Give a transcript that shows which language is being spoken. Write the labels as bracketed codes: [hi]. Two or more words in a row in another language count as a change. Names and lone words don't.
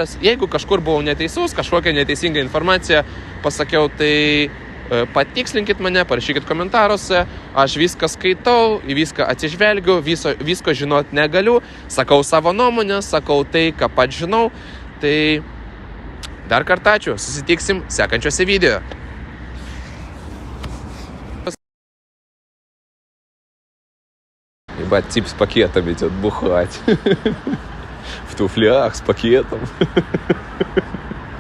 [lt] Jeigu kažkur buvau neteisus, kažkokią neteisingą informaciją pasakiau, tai patikslinkit mane, parašykit komentaruose, aš viską skaitau, į viską atsižvelgiu, visko žinot negaliu, sakau savo nuomonę, sakau tai, ką pats žinau, tai dar kartą ačiū, susitiksim sekančiuose video. [ru] Ебать, тип с пакетом идет бухать. В туфлях с пакетом.